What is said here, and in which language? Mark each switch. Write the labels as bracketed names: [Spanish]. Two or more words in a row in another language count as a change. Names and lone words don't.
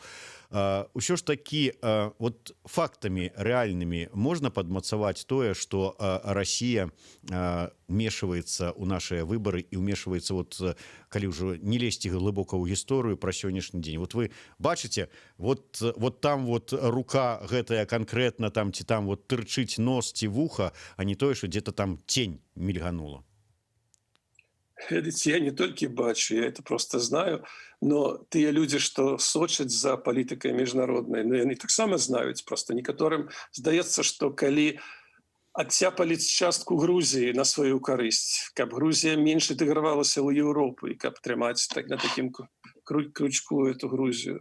[Belarusian] Усё ж такі вот фактамі рэальнымі можна падмацаваць тое, што Расія ўмешваецца ў нашыя выбары і ўмешваецца, вот калі ўжо не лезці глыбока ў гісторыю пра сённяшні дзень. Вот вы бачыце, вот там вот рука гэтая канкрэтна там ці там вот тырчыць нос ці вуха, а не тое, што дзе-то там тень мільганула. Я не толькі бачу, [Russian] я это просто знаю, но [Belarusian] тыя людзі, што сочаць за палітыкай міжнароднай, ну, яны таксама знаюць, просто некаторым здаецца, што калі адцяпалі частку Грузіі на сваю карысць, каб Грузія менш інтэгравалася ў Еўропу і каб трымаць так на такім крючку эту Грузію.